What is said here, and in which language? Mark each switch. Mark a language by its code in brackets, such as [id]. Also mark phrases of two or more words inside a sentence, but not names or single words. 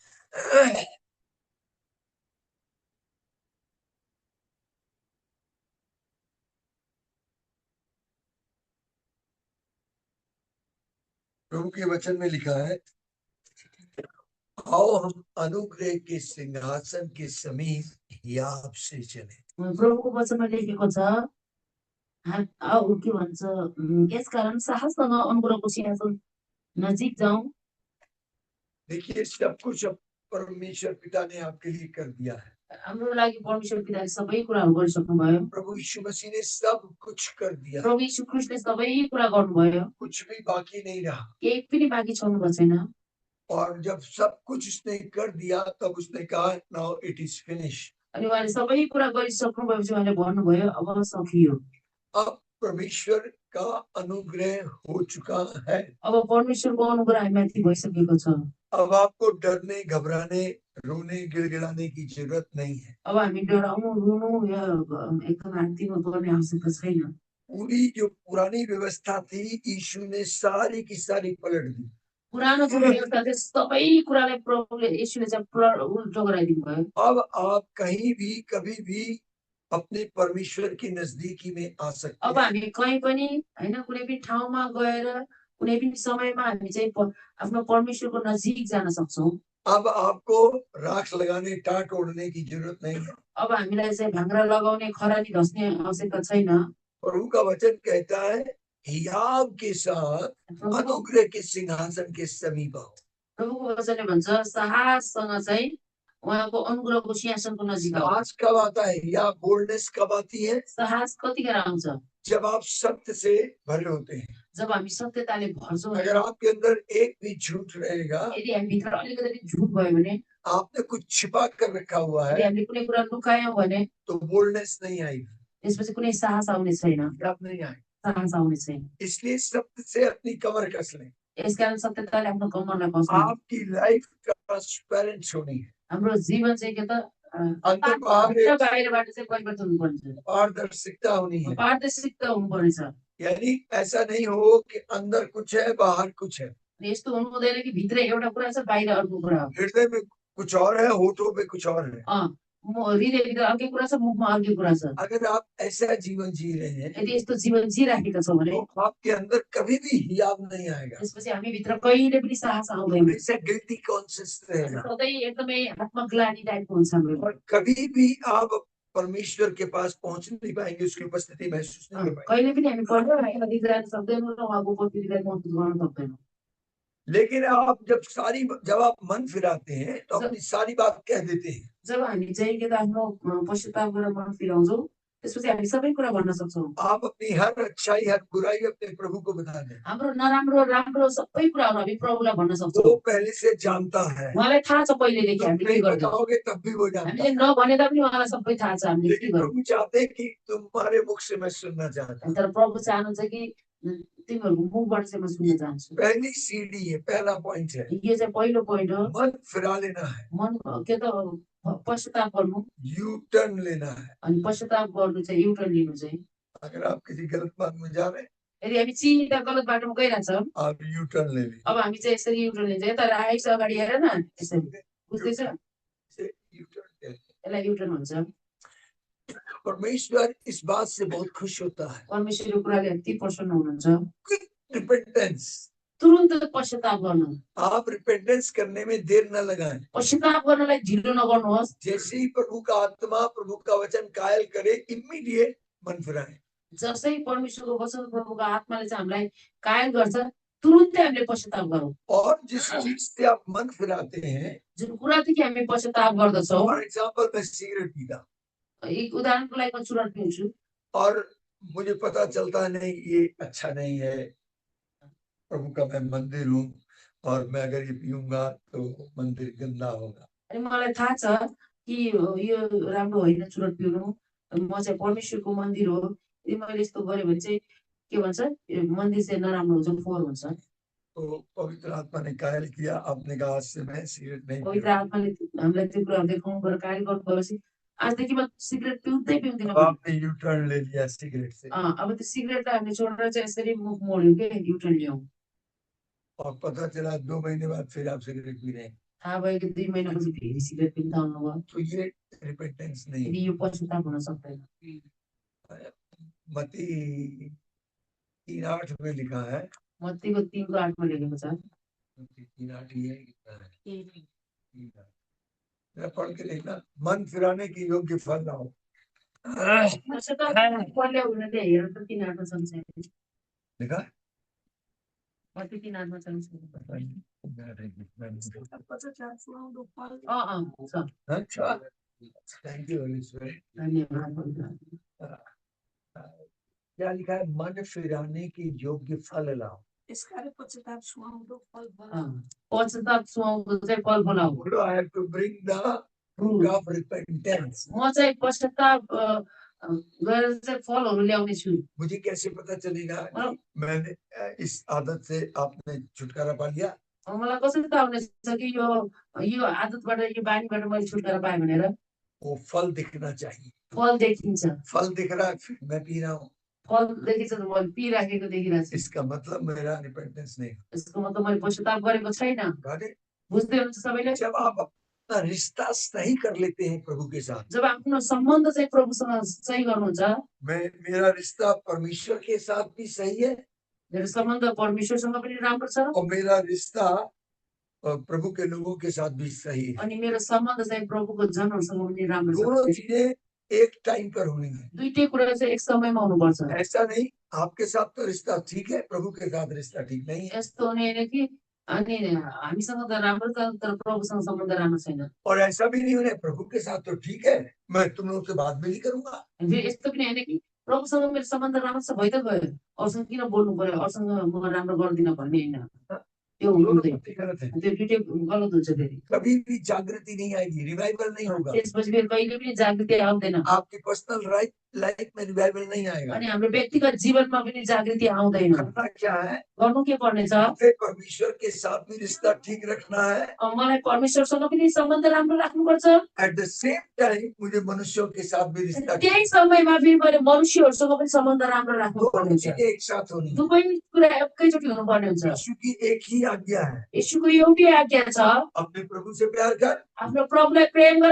[hi] प्रभु के वचन में लिखा है, आओ हम अनुग्रह के सिंहासन के समीप याब से चले। [ne] प्रभुको वचनमा लेखेको छ आऊ के भन्छ यसकारण साहससँग अनुग्रहको सिंहासन नजिक जाउँ। [hi] देखिए सब कुछ अब परमेश्वर पिता ने आपके लिए कर दिया है। [ne] हाम्रो लागि परमेश्वर पिताले सबै कुराहरू गरिसक्नु भयो। [hi] प्रभु यीशु मसीह ने सब कुछ कर दिया। [ne] प्रभु यीशु ख्रीष्टले सबै कुरा गर्नुभयो। [hi] कुछ भी बाकी नहीं रहा। [ne] केही पनि बाँकी छोड्नु भएको छैन। [hi] और जब सब कुछ उसने कर दिया तब उसने कहा [en] now it is finish. [ne] अनि उहाँले सबै कुरा गरिसक्नु भएपछि उहाँले भन्नुभयो अब सकियो। [hi] अब परमेश्वर का अनुग्रह हो चुका है। [ne] अब परमेश्वरको अनुग्रह हामीमाथि भइसकेको छ। [hi] अब आपको डरने, घबराने, रोने, गिड़गिड़ाने की जरूरत नहीं है। [ne] अब हामी डराउनु, रुनु या एकदम आत्तिनु पर्ने आवश्यकता छैन। [hi] पूरी जो पुरानी व्यवस्था थी यीशु ने सारी की सारी पलट दी। [ne] पुरानो जो व्यवस्था थियो सबै कुरालाई प्रभुले यीशुले चाहिँ उल्टो गराइदिनु भयो। [hi] अब आप कहीं भी कभी भी अपने परमेश्वर की नजदीकी में आ सकते [ne] अब हामी कहीँ पनि हैन कुनै पनि ठाउँमा गएर कुनै पनि समयमा हामी चाहिँ आफ्नो परमेश्वरको नजिक जान सक्छौं। [hi] अब आपको राख लगाने, टाट ओढ़ने की जरूरत नहीं है। [ne] अब हामीलाई चाहिँ भाङ्रा लगाउने, खरानी धस्ने आवश्यकता छैन। [hi] प्रभु का वचन कहता है हियाब के साथ अनुग्रह के सिंहासन के समीप आओ। [ne] प्रभुको वचनले भन्छ साहससँग चाहिँ उहाँको अनुग्रहको सिंहासनको नजिक आओ। [hi] साहस कब आता है या बोल्डनेस कब आती है? [ne] साहस कतिखेर आउँछ? [hi] जब आप सत्य से भरे होते हैं। [ne] जब हामी सत्यताले भर्छौं। [hi] अगर आपके अंदर एक भी झूठ रहेगा, [ne] यदि हामी भित्र अलिकति झुट भयो भने, [hi] आपने कुछ छिपा कर रखा हुआ है, [ne] यदि हामीले कुनै कुरा लुकायौं भने [hi] तो बोल्डनेस नहीं आएगी। [ne] त्यसपछि कुनै साहस आउने छैन। [hi] नहीं आएगी। [ne] साहस आउने छैन। [hi] इसलिए सत्य से अपनी कमर कस लें। [ne] यसकारण सत्यताले आफ्नो कमरलाई कस्नु। [hi] आपकी [en] life transparent [hi] होनी है। [ne] हाम्रो जीवन चाहिँ के त [hi] अंदर [ne] बाहिरबाट चाहिँ परिवर्तन हुनुपर्छ। [hi] पारदर्शिता होनी है। [ne] पारदर्शिता हुनुपर्छ। [hi] यानी ऐसा नहीं हो कि अंदर कुछ है बाहर कुछ है। [ne] यस्तो हुनु हुँदैन कि भित्र एउटा कुरा छ बाहिर अर्को कुरा हो। [hi] हृदय में कुछ और है, होठों पे कुछ और है। [ne] हृदयभित्र अर्कै कुरा छ, मुखमा अर्कै कुरा छ। [hi] अगर आप ऐसा जीवन जी रहे हैं, [ne] यदि यस्तो जीवन जिराखेका छौं भने [hi] तो आपके अंदर कभी भी हियाब नहीं आएगा। [ne] त्यसपछि हामी भित्र कहिले पनि साहस आउँदैन। [hi] हमेशा [en] guilty conscious [hi] रहेगा। [ne] सधैँ एकदमै आत्मग्लानि टाइपको हुन्छ हाम्रो। [hi] और कभी भी आप परमेश्वर के पास पहुंच नहीं पाएंगे, उसकी उपस्थिति महसूस नहीं कर पाएंगे। [ne] कहिले पनि हामी परमेश्वरको नजिक जान सक्दैनौँ र उहाँको उपस्थितिलाई महसुस गर्न सक्दैनौँ। [hi] लेकिन आप जब आप मन फिराते हैं तो अपनी सारी बात कह देते हैं। [ne] जब हामी चाहिँ के त आफ्नो पश्चाताप गरेर मन फिराउँछौँ त्यसपछि हामी सबै कुरा भन्न सक्छौँ। [hi] आप अपनी हर अच्छाई, हर बुराई अपने प्रभु को बता दें। [ne] हाम्रो नराम्रो राम्रो सबै कुराहरू हामी प्रभुलाई भन्न सक्छौँ। [hi] वो पहले से जानता है। [ne] उहाँलाई थाहा छ पहिलेदेखि हामीले के गर्छौँ। [hi] बताओगे तब भी वो जानता [ne] हामीले [hi] है। [ne] नभने तापनि उहाँलाई सबै थाहा छ हामीले के [hi] लेकिन [ne] गर्छौँ। [hi] प्रभु चाहते हैं कि तुम्हारे मुख से मैं सुनना चाहता हूं। [ne] तर प्रभु चाहनुहुन्छ कि तिमीहरूको मुखबाट चाहिँ म सुन्न चाहन्छु। [hi] पहली सीढ़ी है, पहला पॉइंट है। [ne] यो चाहिँ पहिलो पोइन्ट हो। [hi] मन फिरा लेना है। [ne] मन के त पश्चाताप गर्नु, [hi] यू टर्न लेना है। [ne] अनि पश्चाताप गर्नु चाहिँ युटर्न लिनु चाहिँ। [hi] अगर आप किसी गलत बात में जा रहे हैं, [ne] यदि हामी सिधा गलत बाटोमा गइरहेछ [hi] आप यू टर्न ले लीजिए। [ne] अब हामी चाहिँ यसरी युटर्न लिन्छ। तर आइस अगाडि हेर न यसरी बुझ्दैछ? यसलाई युटर्न भन्छ। [hi] परमेश्वर इस बात से बहुत खुश होता है। [ne] परमेश्वरको कुराले अति प्रसन्न हुनुहुन्छ। [en] quick repentance, [ne] तुरुन्त पश्चाताप गर्नु, [hi] आप रिपेंटेंस करने में देर न लगाएं। [ne] पश्चाताप गर्नलाई ढिलो नगर्नुहोस्। [hi] जैसे ही प्रभु का आत्मा प्रभु का वचन कायल करे, इमीडिएट मन फिराएं। [ne] जसै परमेश्वरको वचन प्रभुको आत्माले चाहिँ हामीलाई कायल गर्छ, तुरुन्तै हामीले पश्चाताप गरौँ। [hi] और जिस चीज से आप मन फिराते हैं, [ne] जुन कुरादेखि हामी पश्चाताप गर्दछौँ, [en] for example [hi] मैं सिगरेट पीता [ne] एक उदाहरणको लागि म चुरोट पिउँछु [hi] और मुझे पता चलता नहीं ये अच्छा नहीं है, प्रभु का मैं मंदिर हूँ और मैं अगर ये पीऊंगा तो मंदिर गंदा होगा। [ne] अनि मलाई थाहा छ कि यो राम्रो होइन चुरोट पिउनु, म चाहिँ परमेश्वरको मन्दिर हो, यदि मैले यस्तो गरेँ भने चाहिँ के भन्छ, यो मन्दिर चाहिँ नराम्रो हुन्छ, फोहोर हुन्छ। [hi] तो पवित्र आत्मा ने कायल किया, आपने कहा आज से मैं सिगरेट नहीं [ne] पवित्र [hi] पीऊंगा। [ne] आत्माले हामीलाई त्यो कुराहरू देखाउनु गरेर कायल गर्नुभएपछि आजदेखि म सिगरेट पिउँदै पिउँदिनँ अब भने। [hi] आपने यू टर्न ले लिया सिगरेट से [ne] अब त्यो सिगरेटलाई हामीले छोडेर चाहिँ यसरी मुख मोड्यौँ के, युटर्न ल्याउँ। [hi] और पता चला 2 महीने बाद फिर आप सिगरेट पी रहे हैं, [ne] थाहा भयो कि 2 महिनापछि फेरि सिगरेट पिउन थाल्नुभयो। [hi] तो ये रिपेंटेंस नहीं [ne] यदि [hi] है। [ne] यो पश्चाताप हुन सक्दैन। [hi] मत्ती 3:8 में लिखा है, [ne] मत्तीको 3:8 मा लेखेको छ। [hi] मत्ती 3:8 ही है, कितना है? 3:8। जरा पढ़ के देखना, मन फिराने की योग्य फल लाओ। [ne] पश्चाताप कसले हुन चाहिँ हेर त 3:8 मा छ नि। [hi] लिखा है? [ne] मत्ती 3:8 मा छ नि। [hi] पता नहीं, 3:8 है कितना है? [ne] छ। [hi] अच्छा, [en] thank you Holy Spirit. [ne] धन्यवाद पवित्र आत्मा। [hi] क्या लिखा है? मन फिराने की योग्य फल लाओ। [ne] पश्चाताप सुहाउँदो चाहिँ फल बनाऊ। [hi] बोलो, [en] I have to bring the fruit of repentance. [ne] म चाहिँ पश्चाताप गरेर चाहिँ फलहरू ल्याउने छु। [hi] मुझे कैसे पता चलेगा कि मैंने इस आदत से आपने छुटकारा पा लिया? [ne] मलाई कसरी थाहा हुनेछ कि यो आदतबाट, यो बानीबाट मैले छुटकारा पाएँ भनेर? [hi] वो फल दिखना चाहिए। [ne] फल देखिन्छ। [hi] फल दिख रहा है, फिर मैं पी रहा हूँ, [ne] फल देखिन्छ त मैले पिइराखेको देखिरहेको छु। [hi] इसका मतलब मेरा रिपेंटेंस नहीं। [ne] यसको मतलब मैले पश्चाताप गरेको छैन। [en] Got it? [ne] बुझ्दै हुनुहुन्छ सबैले? [hi] जब आप अपना रिश्ता सही कर लेते हैं प्रभु के साथ, [ne] जब आफ्नो सम्बन्ध चाहिँ प्रभुसँग सही गर्नुहुन्छ, [hi] मेरा रिश्ता परमेश्वर के साथ भी सही है [ne] मेरो सम्बन्ध परमेश्वरसँग पनि राम्रो छ, [hi] और मेरा रिश्ता प्रभु के लोगों के साथ भी सही है। [ne] अनि मेरो सम्बन्ध चाहिँ प्रभुको जनहरूसँग पनि राम्रो छ। [hi] दोनों चीजें एक टाइम पर होनी है। [ne] दुईटै कुरा चाहिँ एक समयमा हुनुपर्छ। [hi] ऐसा नहीं आपके साथ तो रिश्ता ठीक है, प्रभु के साथ रिश्ता ठीक नहीं है। [ne] यस्तो हुने होइन कि अनि हामीसँग त राम्रो छ तर प्रभुसँग सम्बन्ध राम्रो छैन। [hi] और ऐसा भी नहीं होना प्रभु के साथ तो ठीक है, मैं तुम लोगों से बात भी नहीं करूंगा। [ne] फेरि यस्तो पनि होइन कि प्रभुसँग मेरो सम्बन्ध राम्रो छ भइ त गयो, अरूसँग किन बोल्नु पर्यो, अरूसँग म राम्रो गर्दिनँ भन्ने होइन। त्यो हुँदैन। [hi] गलत है। [ne] त्यो दुईटै गलत हुन्छ। फेरि [hi] कभी भी जागृति नहीं आएगी, रिवाइवल नहीं होगा। [ne] त्यसपछि फेरि कहिले पनि जागृति आउँदैन। [hi] आपकी [en] personal life [hi] में रिवाइवल नहीं आएगा। [ne] अनि हाम्रो व्यक्तिगत जीवनमा पनि जागृति आउँदैन। [hi] करना क्या है? [ne] गर्नु के पर्ने छ? [hi] फिर परमेश्वर के साथ भी रिश्ता ठीक रखना है। [ne] मलाई परमेश्वरसँग पनि सम्बन्ध राम्रो राख्नुपर्छ। [en] at the same time [hi] मुझे मनुष्यों के साथ भी रिश्ता, [ne] त्यही समयमा फेरि मैले मनुष्यहरूसँग पनि सम्बन्ध राम्रो राख्नुपर्ने छ। [hi] एक साथ होनी है। [ne] दुवै कुरा एकैचोटि हुनुपर्ने हुन्छ। [hi] यीशु की एक ही आज्ञा है, [ne] यीशुको एउटै आज्ञा छ, [hi] अपने प्रभु से प्यार कर, [ne] आफ्नो प्रभुलाई प्रेम गर